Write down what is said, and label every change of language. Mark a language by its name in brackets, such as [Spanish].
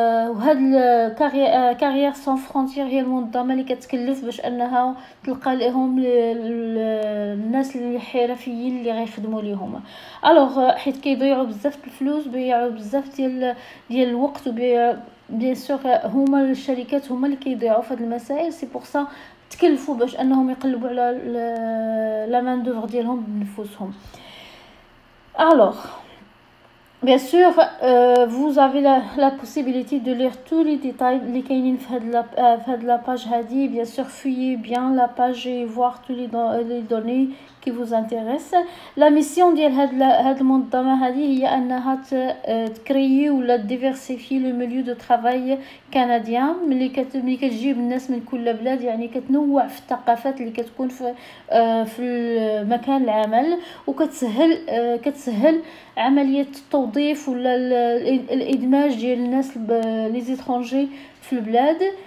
[Arabic] وهاد كارير سون فرونتير هي المنظمه اللي كتكلف باش انها تلقى لهم الناس الحرفيين اللي غيخدموا ليهم. الوغ حيت كيضيعوا بزاف الفلوس، بيعوا بزاف ديال الوقت، بيان سور هما الشركات هما اللي كيضيعوا في هاد المسائل. سي بور سا تكلفوا باش انهم يقلبوا على لا مان دوفر ديالهم بنفسهم. [French] الوغ bien sûr, vous avez la possibilité de lire tous les détails [Arabic] اللي كاينين في هاد [French] la page هادي. bien sûr, fouillez bien la page et voir tous les données qui vous intéressent. la mission [Arabic] ديال هاد المنظمه هذه هي انها تكريي ولا [French] diversifier le milieu de travail canadien. [Arabic] ملي كتجيب الناس من كل بلاد، يعني كتنوع في الثقافات اللي كتكون في مكان العمل، وكتسهل عمليه التوظيف ولا الادماج ديال الناس لي زيترونجي في البلاد.